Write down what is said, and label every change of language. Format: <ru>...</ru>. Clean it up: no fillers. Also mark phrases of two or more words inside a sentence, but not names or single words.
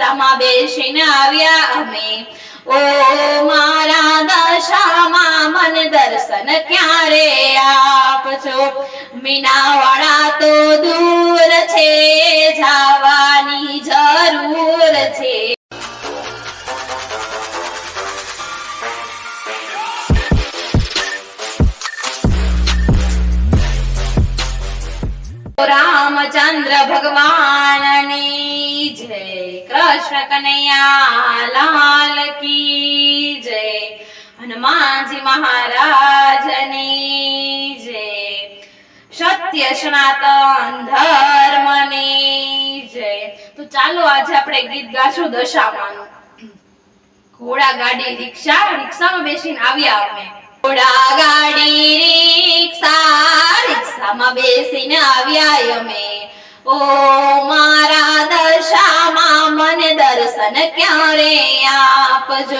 <gu>રિક્ષામાં બેસીને આવ્યા અમે। ઓ મારા દશામાં મને દર્શન ક્યારે આપજો। મીનાવાળા તો દૂર છે, જવાની જરૂર છે। રામચંદ્ર ભગવાનની જય,</gu> <hi>कृष्ण कन्हैया लाल की जय,</hi> <gu>હનુમાન જી મહારાજની જય, સત્ય સનાતન ધર્મની જય। તો ચાલો આજ આપણે ગીત ગાશું દશામાનું। ઘોડા ગાડી રિક્ષા, રિક્ષામાં બેસીને આવ્યા અમે। ઘોડા ગાડી રિક્ષા, રિક્ષામાં બેસીને આવ્યા અમે। ઓ મારા દશામાં મને દર્શન ક્યારે આપજો।</gu>